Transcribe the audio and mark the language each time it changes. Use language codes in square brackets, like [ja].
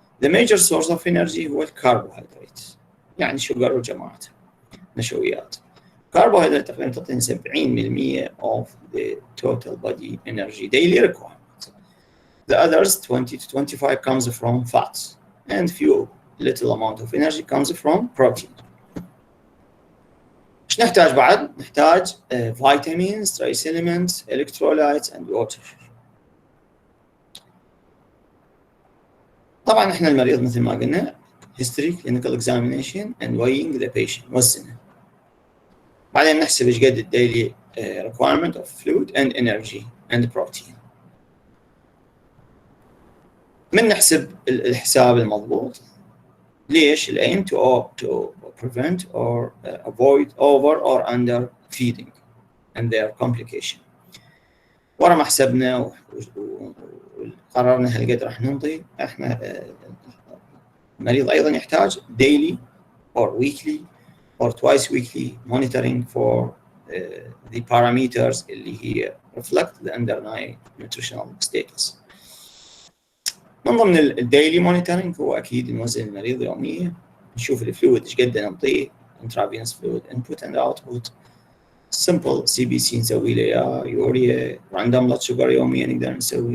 [en] The major source of energy [ar] هو الكربوهيدرات يعني شوجر وجماعته نشويات. كربوهيدرات تقريبا تعطينا [en] 70% of the total body energy daily requirement. The others 20 to 25 comes from fats and few little amount of energy comes from protein. [ar] ايش نحتاج بعد؟ نحتاج [en] vitamins, trace elements, electrolytes and water. [ar] طبعا احنا المريض مثل ما قلنا [en] history, clinical examination and weighing the patient وزنه. [ar] بعدين نحسب ايش قد الديلي [en] requirement of fluid and energy and protein. [ar] من نحسب الحساب المضبوط. ليش؟ الايم to [en] prevent or avoid over or under feeding and their complication. [ar] ورا ما حسبنا وقررنا هالقد راح ننطي، احنا المريض ايضا يحتاج [en] daily or weekly or twice weekly monitoring for the parameters [ar] اللي هي [en] reflect the underlying nutritional status. [ar] من ضمن الديلي مونيتورنج هو اكيد نوزن المريض يوميا، نشوف الفلويد ايش قد نعطيه، [en] intravenous fluid input and output. [ar] simple CBC نسوي له اياه، يوريا، راندوم بلاد شوجر يوميا نقدر نسوي.